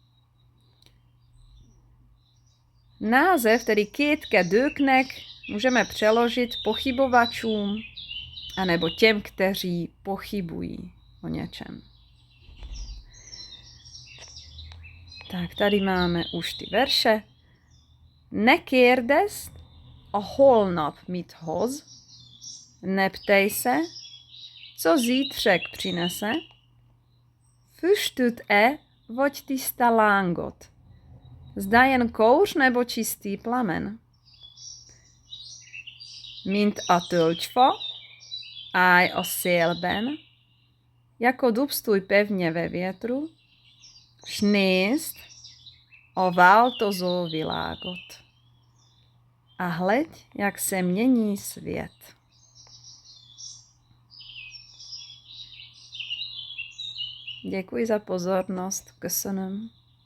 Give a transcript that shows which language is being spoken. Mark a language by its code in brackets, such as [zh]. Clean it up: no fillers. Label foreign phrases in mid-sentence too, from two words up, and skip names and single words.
[cs] Název, tedy kétkedőknek, můžeme přeložit pochybovačům anebo těm, kteří pochybují o něčem. Tak tady máme už ty verše. [hu] Ne kérdezd, a holnap mit hoz, [cs] neptej se, co zítřek přinese, [hu] füstöt-e vagy tiszta lángot. [cs] Zda jen kouř nebo čistý plamen. [hu] Mint a tölgyfa, állj a szélben, [cs] jako dub stůj pevně ve větru, [hu] s nézd a változó világot. [cs] A hleď, jak se mění svět. Děkuji za pozornost. [hu] Köszönöm.